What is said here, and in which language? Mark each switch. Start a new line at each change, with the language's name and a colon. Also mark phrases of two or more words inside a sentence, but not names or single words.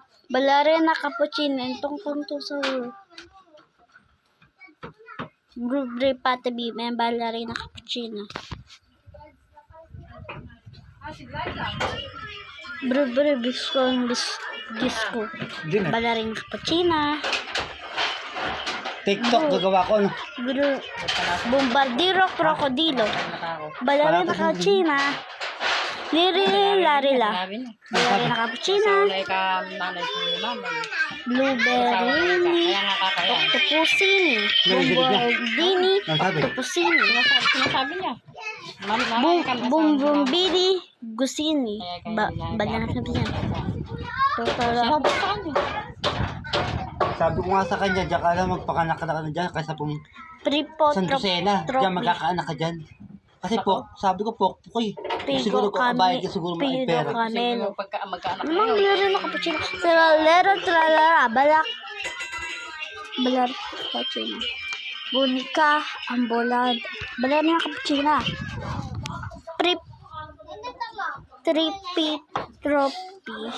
Filipino: Ballerina cappuccino. Itong sa Blueberry pata bib and ballerina cappuccino. Blueberry disco. Ballerina cappuccino. TikTok gagawa ko. No? Bombardiro crocodilo. Ballerina cappuccino. Larila. Ballerina cappuccino. Blueberry. Octopusini. Bombardini. Octopusini. Sinasabi niya. Bumbumbili. Gusini. Ballerina cappuccino. Total. Sabi ko nga sa kanya, diyan ka lang magpakanak ka na dyan kaysa pong San Lucena. Diyan magkakaanak ka dyan. Kasi sabi ko po eh. Siguro ko kabayad ka siguro mga pera. Camelo. Magkaanak Ano ballerina cappuccino? Tralala. Ballerina cappuccino. Bunika. Ambolad. Ballerina cappuccino. Trippy Trophy.